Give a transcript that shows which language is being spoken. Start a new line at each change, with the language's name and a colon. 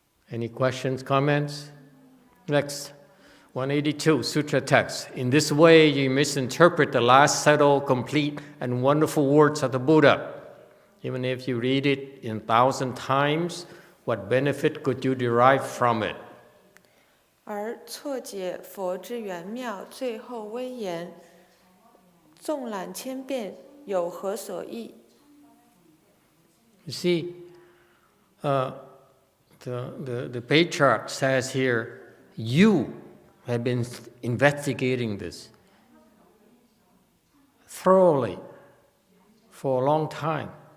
English: Any questions, comments? Next, 182, Sutra Text. In this way, you misinterpret the last subtle, complete, and wonderful words of the Buddha. Even if you read it 1,000 times, what benefit could you derive from it?
Chinese: 而错解佛之圆妙，最后威严，纵览千遍，有何所益？
English: You see, the Patriarch says here, you have been investigating this thoroughly for a long time.